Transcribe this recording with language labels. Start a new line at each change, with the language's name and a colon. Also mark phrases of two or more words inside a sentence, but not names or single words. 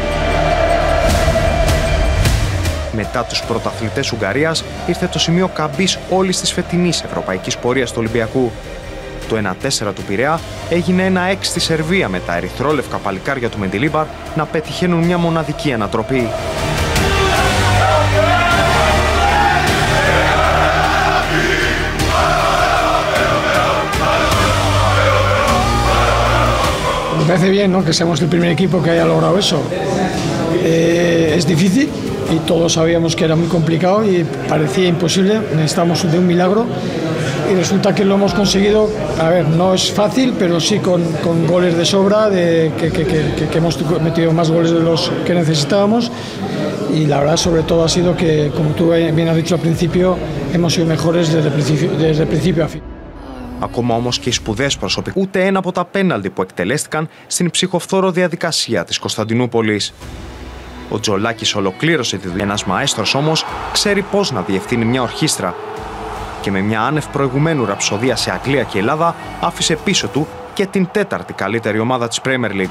Greek: Μετά τους πρωταθλητές Ουγγαρίας ήρθε το σημείο καμπής όλης της φετινής ευρωπαϊκής πορείας του Ολυμπιακού. Το 1-4 του Πειραιά έγινε 1-6 στη Σερβία με τα ερυθρόλευκα παλικάρια του Μεντιλίμπαρ να πετυχαίνουν μια μοναδική ανατροπή.
Spanish: Me parece bien, ¿no? Que seamos el primer equipo que haya logrado eso. Es difícil y todos sabíamos que era muy complicado y parecía imposible. Necesitamos de un milagro y resulta que lo hemos conseguido. A ver, no es fácil, pero sí con goles de sobra, que hemos metido más goles de los que necesitábamos. Y la verdad, sobre todo, ha sido que, como tú bien has dicho al principio, hemos sido mejores desde principio a fin.
Greek: Ακόμα όμως και οι σπουδαίες προσωπικοί, ούτε ένα από τα πέναλτι που εκτελέστηκαν στην ψυχοφθόρο διαδικασία της Κωνσταντινούπολης. Ο Τζολάκης ολοκλήρωσε τη δουλειά. Ένας μαέστρος όμως ξέρει πώς να διευθύνει μια ορχήστρα. Και με μια άνευ προηγουμένου ραψοδία σε Αγγλία και Ελλάδα άφησε πίσω του και την τέταρτη καλύτερη ομάδα της Premier League.